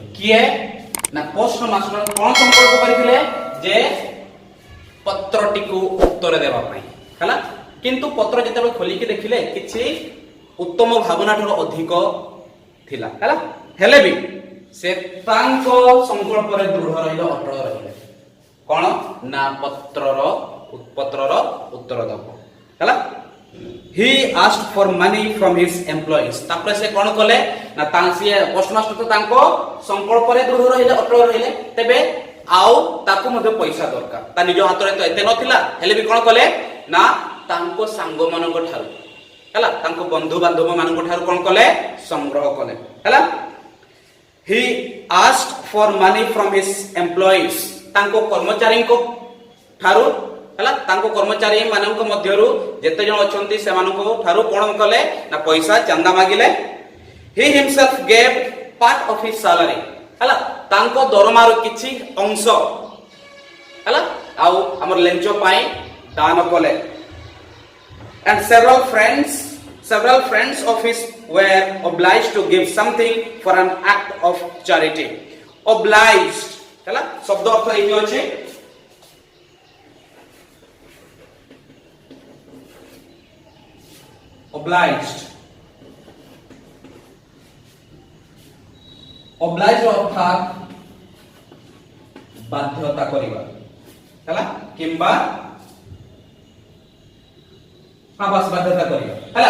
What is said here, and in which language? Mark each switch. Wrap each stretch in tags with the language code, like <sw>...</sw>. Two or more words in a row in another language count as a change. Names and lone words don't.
<or>କିଏ ନା ପୋଷ୍ଟ ମାଷ୍ଟର କଣ ସଂକଳ୍ପ କରିଥିଲେ ଯେ ପତ୍ରଟିକୁ ଉତ୍ତର ଦେବା ପାଇଁ ହେଲା, କିନ୍ତୁ ପତ୍ର ଯେତେବେଳେ ଖୋଲିକି ଦେଖିଲେ କିଛି ଉତ୍ତମ ଭାବନା ଠାରୁ ଅଧିକ ଥିଲା ହେଲା, ହେଲେ ବି ସେ ତାଙ୍କ ସଂକଳ୍ପରେ ଦୃଢ ରହିଲେ, ଅଟଳ ରହିଲେ। କଣ ନା ପତ୍ରର ଉତ୍ତର ଦବ ହେଲା।</or> <en>He asked for money from his employees।</en> <or>ତାପରେ ସେ କଣ କଲେ ନା ସିଏ ପୋଷ୍ଟମାଷ୍ଟର ତ ତାଙ୍କ ସଂକଳ୍ପରେ ଦୃଢ ରହିଲେ, ଅଟଳ ରହିଲେ, ତେବେ ଆଉ ତାକୁ ମଧ୍ୟ ପଇସା ଦରକାର। ତା ନିଜ ହାତରେ ତ ଏତେ ନଥିଲା, ହେଲେ ବି କଣ କଲେ ନା ତାଙ୍କ ସାଙ୍ଗ ମାନଙ୍କ ଠାରୁ ହେଲା, ତାଙ୍କ ବନ୍ଧୁ ବାନ୍ଧବ ମାନଙ୍କ ଠାରୁ କଣ କଲେ ସଂଗ୍ରହ କଲେ ହେଲା।</or> <en>He asked for money from his employees।</en> <or>ତାଙ୍କ କର୍ମଚାରୀଙ୍କ ଠାରୁ ହେଲା, ତାଙ୍କ କର୍ମଚାରୀ ମାନଙ୍କ ମଧ୍ୟରୁ ଯେତେ ଜଣ ଅଛନ୍ତି ସେମାନଙ୍କ ଠାରୁ କଣ କଲେ ନା ପଇସା ଚାନ୍ଦା ମାଗିଲେ।</or> <en>He himself gave part of his salary</en> <or>ହେଲା, ତାଙ୍କ ଦରମାର କିଛି ଅଂଶ ହେଲା ଆଉ ଆମର ଲେଞ୍ଚ ପାଇଁ ଦାନ କଲେ।</or> <en>And several friends of his were obliged to give something for an act of charity।</en> <or>obliged ହେଲା ଶବ୍ଦ ଅର୍ଥ ଏଇଠି ଅଛି obliged। obliged ଅର୍ଥାତ୍ ବାଧ୍ୟତା କରିବା ହେଲା, କିମ୍ବା ବାଧ୍ୟତା କରିବା ହେଲା।</or>